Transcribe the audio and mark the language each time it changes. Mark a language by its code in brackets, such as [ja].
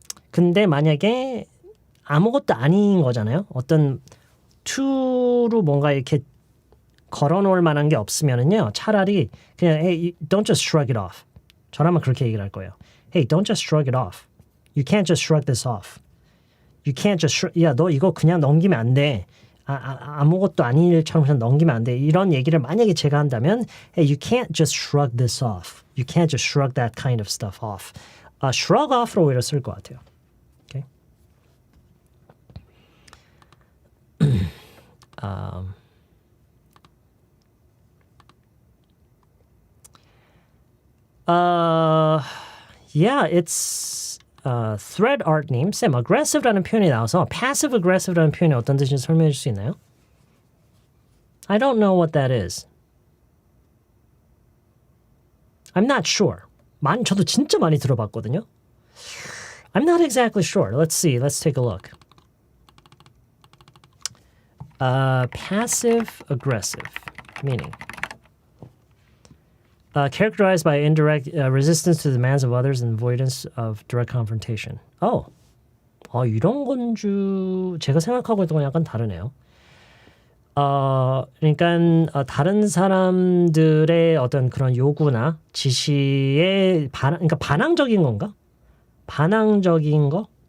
[ko] 근데 만약에 아무것도 아닌 거잖아요. 어떤 to로 뭔가 이렇게 걸어놓을 만한 게 없으면은요. 차라리 그냥 [en] hey, don't just shrug it off. [ko] 저라면 그렇게 얘기를 할 거예요. [en] Hey, don't just shrug it off. You can't just shrug this off. You can't just [ko] 야, 너 이거 그냥 넘기면 안 돼. 아무것도 아닌 일처럼 그냥 넘기면 안 돼. 이런 얘기를 만약에 제가 한다면 [en] hey, you can't just shrug this off. You can't just shrug that kind of stuff off. [ko] shrug off로 오히려 쓸 것 같아요. [en] Okay? Yeah, it's [ko] thread art님, 쌤, aggressive라는 표현이 나와서 passive aggressive라는 표현이 어떤 뜻인지 설명해 줄 수 있나요? [en] I don't know what that is. I'm not sure. [ko] 저도 진짜 많이 들어봤거든요. [en] I'm not exactly sure. Let's see. Let's take a look. Passive aggressive, meaning characterized by indirect resistance to the demands of others and avoidance of direct confrontation. [ko] 이런 건 제가 생각하고 있던 건 약간 다르네요. 그러니까 다른 사람들의 어떤 그런 요구나 지시에 그러니까 반항적인 건가? 반항적인 거?